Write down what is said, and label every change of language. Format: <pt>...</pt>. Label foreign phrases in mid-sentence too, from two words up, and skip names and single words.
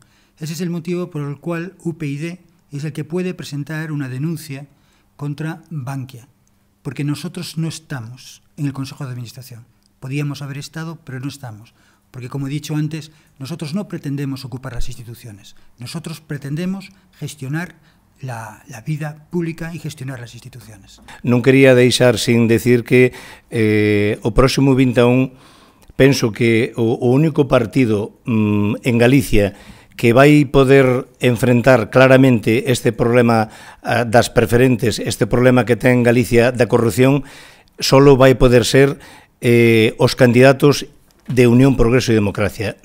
<es>Ese es el motivo por el cual UPyD es el que puede presentar una denuncia contra Bankia, porque nosotros no estamos en el Consejo de Administración. Podíamos haber estado, pero no estamos. Porque, como he dicho antes, nosotros no pretendemos ocupar las instituciones. Nosotros pretendemos gestionar la vida pública y gestionar las instituciones.</es> <gl>Non quería deixar</gl> <es>sin decir</es> <gl>que o próximo 21 penso que o único partido en Galicia que vai poder enfrentar claramente este problema das preferentes, este problema que ten Galicia da corrupción, solo vai poder ser os candidatos de Unión, Progreso e Democracia.</gl>